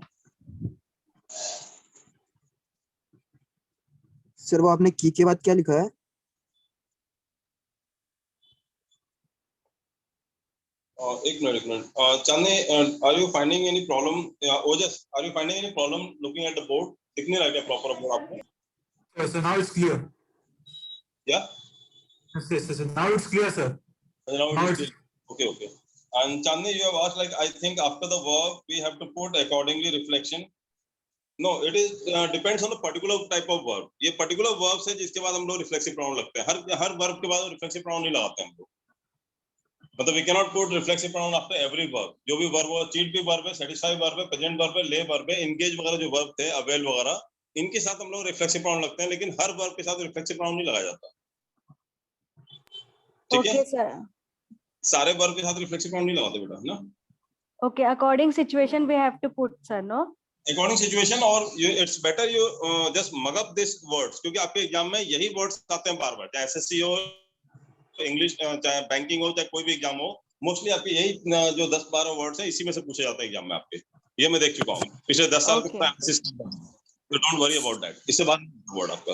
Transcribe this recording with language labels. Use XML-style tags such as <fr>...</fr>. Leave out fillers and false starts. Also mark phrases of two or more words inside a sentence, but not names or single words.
<hi>सर वो आपने की के बाद क्या लिखा है? एक मिनट।</hi> <en>Chandni, are you finding any problem? Ojas, are you finding any problem looking at the board?</en> <hi>दिख नहीं रहा क्या</hi> <en>proper board</en> <hi>आपको?</hi> <en>Yes, sir. Now it's clear. Yeah? Yes. Now it's clear, sir. Now Now it is it's clear. Okay. And Chandni, you have asked, like, I think after the verb we have to put accordingly reflection. No, it is depends on the particular type of verb.</en> <hi>ये</hi> <en>particular verb</en> <hi>है जिसके बाद हम लोग</hi> <en>reflexive pronoun</en> <hi>लगते हैं। हर verb के बाद</hi> <en>reflexive pronoun</en> <hi>नहीं लगाते हम लोग।</hi> <en>मतलब we cannot put reflexive pronoun after every verb.</en> <hi>जो भी verb हो, cheat भी verb है,</hi> <en>satisfy verb</en> <hi>है,</hi> <en>present verb</en> <hi>है,</hi> <en>lay verb</en> <hi>है, engage वगैरह जो verb थे, avail वगैरह, इनके साथ हम लोग</hi> <en>reflexive pronoun</en> <hi>लगते हैं, लेकिन हर verb के साथ</hi> <en>reflexive pronoun</en> <hi>नहीं लगाया जाता। ठीक है?</hi> <en>Okay, sir.</en> <hi>सारे verb के साथ</hi> <en>reflexive pronoun</en> <hi>नहीं लगाते बेटा, है ना?</hi> <en>Okay, according situation we have to put, sir, no? According situation, और it's better you just mug up these words,</en> <hi>क्योंकि आपके एग्जाम में यही वर्ड्स आते हैं बार बार, चाहे एसएससी हो, इंग्लिश, चाहे बैंकिंग हो, चाहे कोई भी एग्जाम हो, मोस्टली आपके यही जो 10-12 वर्ड्स हैं, इसी में से पूछे जाते हैं एग्जाम में आपके। ये मैं देख चुका हूँ पिछले 10 साल</hi> <en>Okay.</en> <hi>तो</hi> <en>don't worry about that.</en> <hi>इससे बाद वर्ड आपका।</hi>